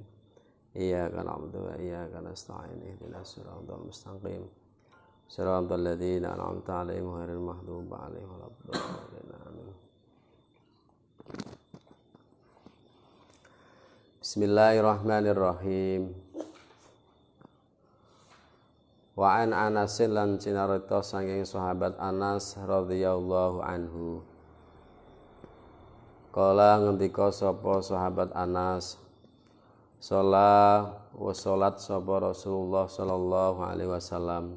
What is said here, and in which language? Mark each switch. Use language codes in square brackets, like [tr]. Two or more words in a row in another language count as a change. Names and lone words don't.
[ar] إياك نعبد وإياك نستعين. اهدنا الصراط المستقيم. صراط الذين أنعمت عليهم غير المغضوب عليهم ولا الضالين. آمين. بسم الله الرحمن الرحيم. وعن أنس [jv] lan cinarita saking sahabat Anas [ar] رضي الله عنه. [jv] Kala ngendika sapa sahabat Anas, salat sapa Rasulullah [ar] صلى الله عليه وسلم.